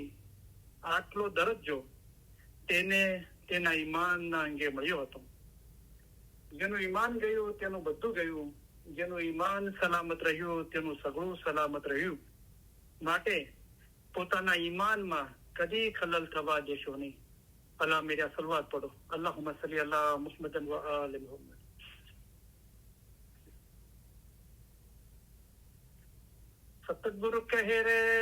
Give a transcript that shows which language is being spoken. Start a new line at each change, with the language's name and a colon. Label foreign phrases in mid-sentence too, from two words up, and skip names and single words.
Gujarati: આટલો દરજ્જો તેને તેના ઈમાનના અંગે મળ્યો હતો. જેનું ઈમાન ગયું તેનું બધું ગયું. જેનું ઈમાન સલામત રહ્યું તેનું સગળું સલામત રહ્યું. માટે પોતાના ઈમાનમાં કદી ખલલ થવા દેશો નહીં. અલ્લાહ મેરા સલવાત પઢો.
Arabic: اللهم صل على محمد وآل محمد.
Gujarati: સતગુરુ કહે રે